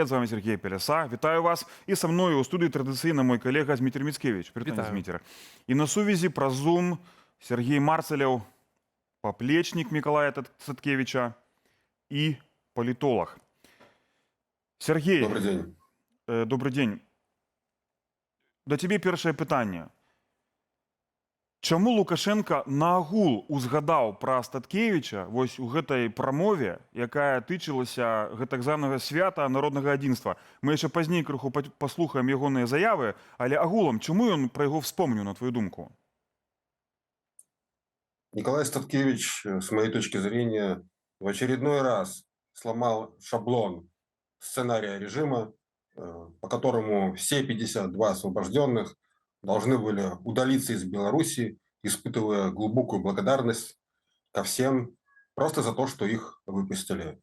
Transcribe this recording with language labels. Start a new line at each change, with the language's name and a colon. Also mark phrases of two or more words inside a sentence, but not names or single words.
Belarusian: З вами Сергей Пеляса. Вітаю вас. І са мною ў студыі традыцыйна мой калега Зміцер Міцкевіч. Прывітанне, Зміцер. І на сувязі праз Zoom Сергей Марцаляў, паплечнік Мікалая Статкевіча і палітолог. Сергей.
Russian: Добрый день. Добрый день.
Belarusian: Да цябе першае пытанне. Чаму Лукашенко наогул узгадаў пра Статкевіча вось у гэтай прамове, якая тычылася гэтак званага свята народнага адзінства? Мы яшчэ пазней крыху паслухаем ягоныя заявы, але агулам, чаму ён пра яго вспомніў, на твою думку?
Russian: Николай Статкевич, с моей точки зрения, в очередной раз сломал шаблон сценария режима, по которому все 52 освобожденных должны были удалиться из Беларуси, испытывая глубокую благодарность ко всем просто за то, что их выпустили.